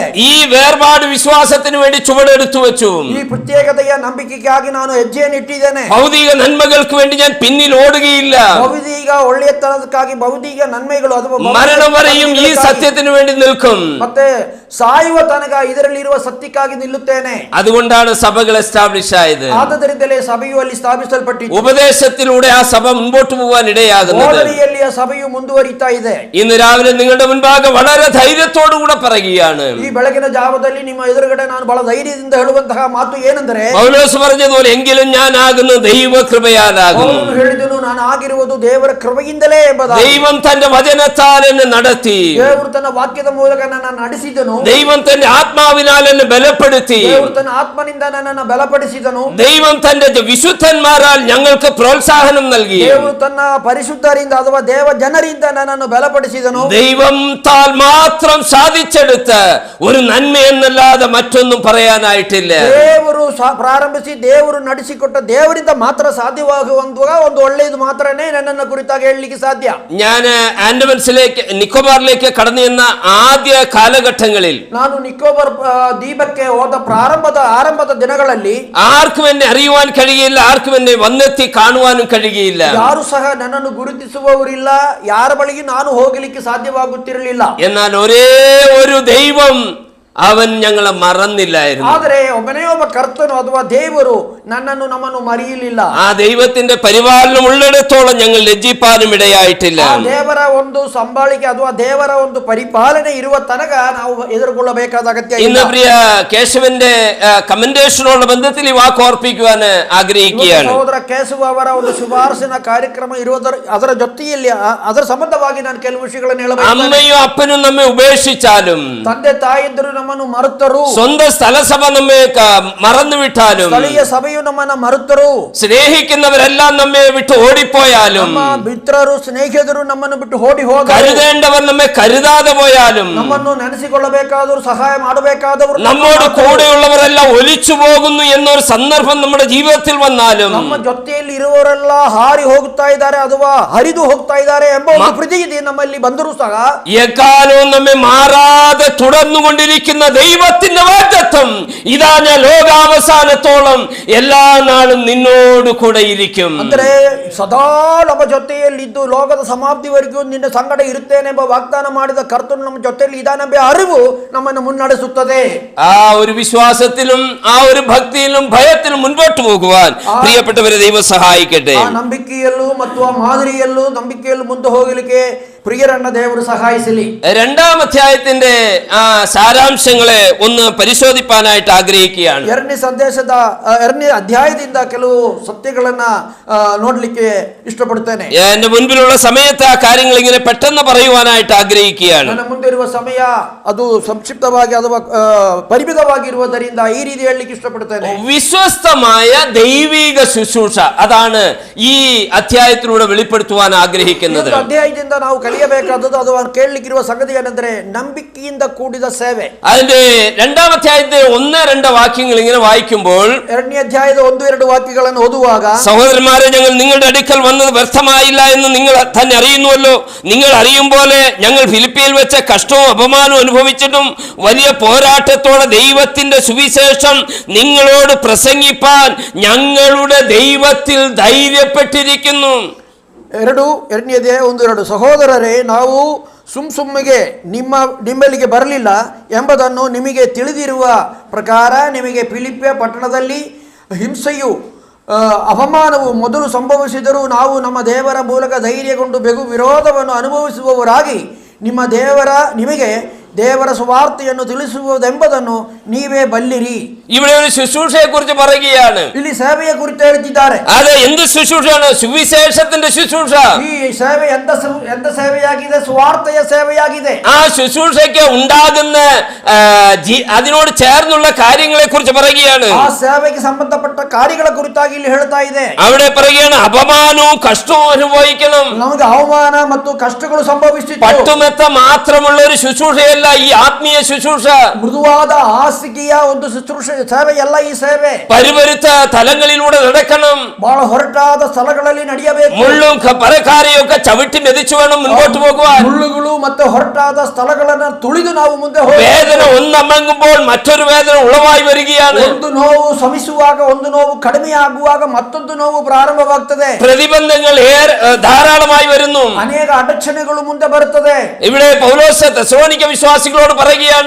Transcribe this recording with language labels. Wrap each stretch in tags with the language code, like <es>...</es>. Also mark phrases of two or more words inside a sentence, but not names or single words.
<ml>ഈ വേർപാട് വിശ്വാസത്തിന് വേണ്ടി ചുവടെടുത്തു വെച്ചു.</ml> <kn>ಈ ಪ್ರತ್ಯೇಕತೆಯ ನಂಬಿಕೆಗಾಗಿ ನಾನು ಹೆಜ್ಜೆಯನ್ನು ಇಟ್ಟಿದ್ದೇನೆ.</kn> <ml>ഭൗതിക നന്മകൾക്ക് വേണ്ടി ഞാൻ പിന്നിൽ ഓടുകയില്ല.</ml> <kn>ಭೌತಿಕ ಒಳ್ಳೆಯತನಕ್ಕಾಗಿ ಭೌತಿಕ ನನ್ಮೆಗಳು ಅಥವಾ</kn> <ml>മരണം വരെയും ഈ സത്യത്തിന് വേണ്ടി നിൽക്കും.</ml> <kn>ಮತ್ತೆ ಸಾಯುವ ತನಕ ಇದರಲ್ಲಿರುವ ಸತ್ಯಕ್ಕಾಗಿ ನಿಲ್ಲುತ್ತೇನೆ.</kn> <ml>അതുകൊണ്ടാണ് സഭകൾ എസ്റ്റാബ്ലിഷ് ആയത്.</ml> <kn>ಆದ್ದರಿಂದಲೇ ಸಭೆಯು ಅಲ್ಲಿ ಸ್ಥಾಪಿಸಲ್ಪಟ್ಟಿತು.</kn> <ml>ഉപദേശത്തിലൂടെ ആ സഭ മുൻപോട്ട് പോകാൻ ഇടയാകുന്നത്.</ml> <kn>ಬೋಧನೆಯಲ್ಲಿ ಆ ಸಭೆಯು ಮುಂದುವರಿತಾ ಇದೆ.</kn> <ml>ഇന്ന് രാവിലെ നിങ്ങളുടെ മുൻപാകെ വളരെ ധൈര്യത്തോടുകൂടെ പറയുകയാണ്.</ml> <kn>ಈ ಬೆಳಗಿನ ಜಾವದಲ್ಲಿ ನಿಮ್ಮ ಎದುರುಗಡೆ ನಾನು ಬಹಳ ಧೈರ್ಯದಿಂದ ಹೇಳುವಂತಹ ಮಾತು ಏನೆಂದರೆ,</kn> <ml>പൗലോസ് പറഞ്ഞതുപോലെ എങ്കിലും ഞാൻ ആകുന്നു ദൈവകൃപയാലാകുന്നു.</ml> <kn>ಹೇಳಿದನು, ನಾನು ಆಗಿರುವುದು ದೇವರ ಕೃಪೆಯಿಂದಲೇ ಎಂಬುದಾಗಿ.</kn> <ml>ദൈവം തന്റെ വചനത്താൽ എന്നെ നടത്തി.</ml> <kn>ದೇವರು ತನ್ನ ವಾಕ್ಯದ ಮೂಲಕ ನನ್ನನ್ನು ನಡೆಸಿದನು.</kn> <ml>ദൈവം തന്റെ ആത്മാവിനാൽ എന്നെ ബലപ്പെടുത്തി.</ml> <kn>ದೇವರು ತನ್ನ ಆತ್ಮನಿಂದ ನನ್ನನ್ನು ಬಲಪಡಿಸಿದನು.</kn> <ml>ദൈവം തന്റെ വിശുദ്ധന്മാരാൽ ഞങ്ങൾക്ക് പ്രോത്സാഹനം നൽകി.</ml> <kn>ದೇವರು ತನ್ನ ಪರಿಶುದ್ಧರಿಂದ ಅಥವಾ ದೇವ ಜನರಿಂದ ನನ್ನನ್ನು ಬಲಪಡಿಸಿದನು.</kn> <ml>ദൈവം താൽ മാത്രം സാധിച്ചെടുത്ത ഒരു നന്മ എന്നല്ലാതെ മറ്റൊന്നും പറയാനായിട്ടില്ല.</ml> <kn>ದೇವರು ಪ್ರಾರಂಭಿಸಿ ದೇವರು ನಡೆಸಿಕೊಟ್ಟ ದೇವರಿಂದ ಮಾತ್ರ ಸಾಧ್ಯವಾಗುವಂತಹ ಒಂದು ಒಳ್ಳೆಯದು ಮಾತ್ರನೇ ನನ್ನನ್ನು ಕುರಿತಾಗಿ ಹೇಳಲಿಕ್ಕೆ ಸಾಧ್ಯ.</kn> <ml>ഞാൻ ആൻഡമാൻസിലേക്ക് നിക്കോബാറിലേക്ക് കടന്നു ചെന്ന ആദ്യ കാലഘട്ടങ്ങളിൽ നാളുകളിൽ</ml> <kn>ನಾನು ನಿಕೋಬಾರ್ ദ്വീപಕ್ಕೆ ಹೋದ ಆರಂಭದ ದಿನಗಳಲ್ಲಿ</kn> <ml>ആർക്കും എന്നെ അറിയുവാൻ കഴിയില്ല, ആർക്കും എന്നെ വന്നെത്തി കാണുവാനും കഴിയില്ല.</ml> <kn>ಯಾರು ಸಹ ನನ್ನನ್ನು ಗುರುತಿಸುವವರಿಲ್ಲ, ಯಾರ ಬಳಿಗೆ ನಾನು ಹೋಗಲಿಕ್ಕೆ ಸಾಧ್ಯವಾಗುತ್ತಿರಲಿಲ್ಲ.</kn> <ml>എന്നാൽ ഒരേ ഒരു ദൈവം അവൻ ഞങ്ങളെ മറന്നില്ലായിരുന്നു.</ml> <kn>ಆದರೆ ಒಬ್ಬನೇ ಒಬ್ಬ ಕರ್ತನು ಅಥವಾ ದೇವರು ನಮ್ಮನ್ನು ಮರೆಯಲಿಲ್ಲ.</kn> <ml>ആ ദൈവത്തിന്റെ പരിപാലനം ഉള്ളിടത്തോളം ഞങ്ങൾ ലജ്ജിപ്പാനും ഇടയായിട്ടില്ല.</ml> <kn>ದೇವರ ಒಂದು ಸಂಭಾಳಿಕೆ ಅಥವಾ ದೇವರ ಒಂದು ಪರಿಪಾಲನೆ ಇರುವ ತನಕ ನಾವು ಎದುರುಗೊಳ್ಳಬೇಕಾದ ಅಗತ್ಯ ಇಲ್ಲ.</kn> <ml>ഇന്ന് പ്രിയ കേശവന്റെ കമന്റേഷനോട് ബന്ധത്തിൽ ഈ വാക്ക് ഓർപ്പിക്കുവാൻ ആഗ്രഹിക്കുകയാണ്.</ml> <kn>ಸಹೋದರ ಕೇಶವ ಅವರ ಒಂದು ಶುಭಾರ್ಶನ ಕಾರ್ಯಕ್ರಮ ಅದರ ಜೊತೆಯಲ್ಲಿ ಅದರ ಸಂಬಂಧವಾಗಿ ನಾನು ಕೆಲವು ವಿಷಯಗಳನ್ನು ಹೇಳಬೇಕು.</kn> <ml>അമ്മയും അപ്പനും നമ്മെ ഉപേക്ഷിച്ചാലും,</ml> <kn>ತಂದೆ ತಾಯಿಯಂದರು ನಮ್ಮನ್ನು ಮರೆತರು,</kn> <ml>സ്വന്തം സ്ഥലസഭ നമ്മെ മറന്നുവിട്ടാലും,</ml> <kn>ಸ್ಥಳೀಯ ಸಭೆಯು ನಮ್ಮನ್ನು ಮರೆತರು,</kn> <ml>സ്നേഹിക്കുന്നവരെല്ലാം നമ്മെ വിട്ട് ഓടിപ്പോയാലും,</ml> <kn>ನಮ್ಮ ಮಿತ್ರರು ಸ್ನೇಹಿತರು ನಮ್ಮನ್ನು ಬಿಟ್ಟು ಓಡಿ ಹೋದರು,</kn> <ml>കരുതേണ്ടവർ നമ്മെ കരുതാതെ പോയാലും,</ml> <kn>ನಮ್ಮನ್ನು ನೆನೆಸಿಕೊಳ್ಳಬೇಕಾದವರು ಸಹಾಯ ಮಾಡಬೇಕಾದವರು</kn> <ml>നമ്മോട് കൂടെയുള്ളവരെല്ലാം ഒലിച്ചു പോകുന്നു എന്നൊരു സന്ദർഭം നമ്മുടെ ജീവിതത്തിൽ വന്നാലും,</ml> <kn>ನಮ್ಮ ಜೊತೆಯಲ್ಲಿ ಇರುವವರೆಲ್ಲ ಹಾರಿ ಹೋಗ್ತಾ ಇದ್ದಾರೆ ಅಥವಾ ಹರಿದು ಹೋಗ್ತಾ ಇದ್ದಾರೆ ಎಂಬ ಒಂದು ಪ್ರತೀತಿ ನಮ್ಮಲ್ಲಿ ಬಂದರೂ ಸಹ</kn> <ml>എക്കാലവും നമ്മെ മാറാതെ തുടർന്നുകൊണ്ടിരിക്കുന്ന ദൈവത്തിന്റെ വാഗ്ദത്തം, ഇതാ ഞാൻ ലോകാവസാനത്തോളം എല്ലാ നാളും നിന്നോട് കൂടെ ഇരിക്കും.</ml> <kn>ಅಂದ್ರೆ ಸದಾ ನಮ್ಮ ಜೊತೆಯಲ್ಲಿದ್ದು ಲೋಕದ ಸಮಾಪ್ತಿವರೆಗೂ ನಿನ್ನ ಸಂಗಡ ಇರುತ್ತೇನೆ ಎಂಬ ವಾಗ್ದಾನ ಮಾಡಿದ ಕರ್ತನು ನಮ್ಮ ಜೊತೆಯಲ್ಲಿ ಇದಾನೆಂಬ ಅರಿವು ನಮ್ಮನ್ನು ಮುನ್ನಡೆಸುತ್ತದೆ.</kn> <ml>ആ ഒരു വിശ്വാസത്തിലും ആ ഒരു ഭക്തിയിലും ഭയത്തിലും മുൻപോട്ട് പോകുവാൻ പ്രിയപ്പെട്ടവരെ ദൈവം സഹായിക്കട്ടെ.</ml> <kn>ಆ ನಂಬಿಕೆಯಲ್ಲೂ ಮತ್ತು ಆ ಮಾದರಿಯಲ್ಲೂ ನಂಬಿಕೆಯಲ್ಲೂ ಮುಂದೆ ಹೋಗಲಿಕ್ಕೆ പ്രിയരണ്ണ ದೇವರು സഹായിಸಲಿ.</kn> <ml>രണ്ടാം അധ്യായത്തിന്റെ സാരാംശങ്ങളെ ഒന്ന് പരിശോധിപ്പാനായിട്ട് ആഗ്രഹിക്കുകയാണ്.</ml> <kn>ಎರಡನೇ ಅಧ್ಯಾಯದಿಂದ ಕೆಲವು ಸತ್ಯಗಳನ್ನ ನೋಡ್ಲಿಕ್ಕೆ ಇಷ್ಟಪಡುತ್ತೇನೆ.</kn> <ml>എന്റെ മുൻപിലുള്ള സമയത്ത് ആ കാര്യങ്ങൾ ഇങ്ങനെ പെട്ടെന്ന് പറയുവാനായിട്ട് ആഗ്രഹിക്കുകയാണ്.</ml> <kn>ನನ್ನ ಮುಂದೆ ಇರುವ ಸಮಯ ಅದು ಸಂಕ್ಷಿಪ್ತವಾಗಿ ಅಥವಾ ಪರಿಮಿತವಾಗಿರುವುದರಿಂದ ಈ ರೀತಿ ಹೇಳಲಿಕ್ಕೆ ಇಷ್ಟಪಡುತ್ತೇನೆ.</kn> <ml>വിശ്വസ്തമായ ദൈവിക ശുശ്രൂഷ, അതാണ് ഈ അധ്യായത്തിലൂടെ വെളിപ്പെടുത്തുവാൻ ആഗ്രഹിക്കുന്നത്.</ml> <kn>അധ്യായದಿಂದ ನಾವು ಕಲಿಯಬೇಕಾದದ್ದು ಅಥವಾ ಕೇಳಲಿಕ್ಕಿರುವ ಸಂಗತಿ ಏನೆಂದರೆ ನಂಬಿಕೆಯಿಂದ ಕೂಡಿದ ಸೇವೆ.</kn> <ml>അതിന്റെ രണ്ടാം അധ്യായത്തെ 1-2 വാക്യങ്ങൾ ഇങ്ങനെ വായിക്കുമ്പോൾ,</ml> <kn>ಎರಡನೇ ಅಧ್ಯಾಯದ 1-2 ವಾಕ್ಯಗಳನ್ನು ಓದುವಾಗ,</kn> <ml>സഹോദരന്മാരെ, ഞങ്ങൾ നിങ്ങളുടെ അടുക്കൽ വന്നത് വ്യർത്ഥമായില്ല എന്ന് നിങ്ങൾ തന്നെ അറിയുന്നുവല്ലോ. നിങ്ങൾ അറിയും പോലെ ഞങ്ങൾ ഫിലിപ്പിയിൽ വെച്ച കഷ്ടവും അപമാനവും അനുഭവിച്ചിട്ടും വലിയ പോരാട്ടത്തോടെ ദൈവത്തിന്റെ സുവിശേഷം നിങ്ങളോട് പ്രസംഗിപ്പാൻ ഞങ്ങളുടെ ദൈവത്തിൽ ധൈര്യപ്പെട്ടിരിക്കുന്നു.</ml> <kn>ಎರಡನೇ ಅಧ್ಯಾಯ 1-2. ಸಹೋದರರೇ, ನಾವು ಸುಮ್ಮಿಗೆ ನಿಮ್ಮಲ್ಲಿಗೆ ಬರಲಿಲ್ಲ ಎಂಬುದನ್ನು ನಿಮಗೆ ತಿಳಿದಿರುವ ಪ್ರಕಾರ ನಿಮಗೆ ಫಿಲಿಪ್ಪಿ ಪಟ್ಟಣದಲ್ಲಿ ಹಿಂಸೆಯು ಅವಮಾನವು ಮೊದಲು ಸಂಭವಿಸಿದರೂ ನಾವು ನಮ್ಮ ದೇವರ ಮೂಲಕ ಧೈರ್ಯಗೊಂಡು ಬೆಗು ವಿರೋಧವನ್ನು ಅನುಭವಿಸುವವರಾಗಿ ನಿಮಗೆ ದೇವರ ಸುವಾರ್ತೆಯನ್ನು ತಿಳಿಸುವುದೆಂಬುದನ್ನು ನೀವೇ ಬಲ್ಲಿರಿ.</kn> <ml>ഇവിടെ ഒരു ശുശ്രൂഷയെ കുറിച്ച് പറയുകയാണ്.</ml> <kn>ಇಲ್ಲಿ ಸೇವೆಯ ಕುರಿತು ಹೇಳ್ತಿದ್ದಾರೆ.</kn> <ml>അത് എന്ത് ശുശ്രൂഷയാണ്? സുവിശേഷത്തിന്റെ ശുശ്രൂഷ.</ml> <kn>ಈ ಸೇವೆ ಎಂತ ಸೇವೆಯಾಗಿದೆ? ಸುವಾರ್ತೆಯ ಸೇವೆಯಾಗಿದೆ.</kn> <ml>ആ ശുശ്രൂഷയ്ക്ക് ഉണ്ടാകുന്ന അതിനോട് ചേർന്നുള്ള കാര്യങ്ങളെ കുറിച്ച് പറയുകയാണ്.</ml> <kn>ಆ ಸೇವೆಗೆ ಸಂಬಂಧಪಟ್ಟ ಕಾರ್ಯಗಳ ಕುರಿತಾಗಿ ಇಲ್ಲಿ ಹೇಳ್ತಾ ಇದೆ.</kn> <ml>അവിടെ പറയുകയാണ്, അപമാനവും കഷ്ടവും അനുഭവിക്കണം.</ml> <kn>ನಮಗೆ ಅವಮಾನ ಮತ್ತು ಕಷ್ಟಗಳು ಸಂಭವಿಸಿತು.</kn> <ml>പട്ടുമെത്ത മാത്രമുള്ള ഒരു ശുശ്രൂഷയല്ല ഈ ആത്മീയ ശുശ്രൂഷ.</ml> <kn>മൃദുവാದ ಹಾಸಿಗೆಯ ಒಂದು ಶುಶ್ರೂಷೆ ಸೇವೆಯಲ್ಲ ಈ ಸೇವೆ.</kn> <ml>പരിവരുത്ത തലങ്ങളിലൂടെ നടക്കണം.</ml> <kn>ಬಹಳ ಹೊರಟಾದ ಸ್ಥಳಗಳಲ್ಲಿ ನಡೆಯಬೇಕು.</kn> <ml>മുള്ളും പരക്കാരെയൊക്കെ ചവിട്ടി മെതിച്ചു വേണം മുൻപോട്ട് പോകുവാൻ.</ml> <kn>ಮುಳ್ಳುಗಳು ಮತ್ತು ಹೊರಟಾದ ಸ್ಥಳಗಳನ್ನು ತುಳಿದು ನಾವು ಮುಂದೆ ಹೋಗಬೇಕು.</kn> <ml>വേദന ഒന്നമങ്ങുമ്പോൾ മറ്റൊരു വേദന ഉളവായി വരികയാണ്.</ml> <kn>ಒಂದು ನೋವು ಶಮಿಸುವಾಗ ಒಂದು ನೋವು ಕಡಿಮೆಯಾಗುವಾಗ ಮತ್ತೊಂದು ನೋವು ಪ್ರಾರಂಭವಾಗ್ತದೆ.</kn> <ml>പ്രതിബന്ധങ്ങൾ ധാരാളമായി വരുന്നു.</ml> <kn>ಅನೇಕ ಅಡಚಣೆಗಳು ಮುಂದೆ ಬರುತ್ತದೆ.</kn> <ml>ഇവിടെ പൗലോസ് തെസ്സലോനിക്ക വിശ്വാസികളോട് പറയുകയാണ്,</ml>